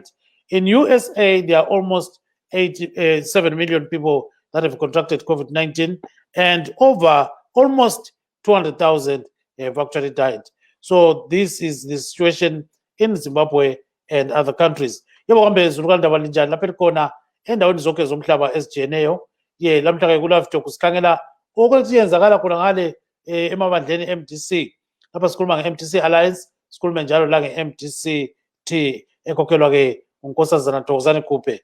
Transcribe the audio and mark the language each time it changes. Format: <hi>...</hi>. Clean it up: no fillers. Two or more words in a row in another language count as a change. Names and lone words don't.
<en>In USA, there are almost 7 million people that have contracted COVID-19 and over almost 200,000 have actually died. So this is the situation in Zimbabwe and other countries.</en> <nd>Yebo kambe zilukanda linjani lapha khona endaweni zonke zomhlaba ezijiyeneyo. Ye lamhla ke kuLiveTalk sikhangela okwenzakala khona ngale emabandleni MDC. Lapha sikhuluma ngeMDC Alliance, sikhuluma njalo la ngeMDC ekhokhelwa ke uNkosazana Thokozani Khuphe.</nd>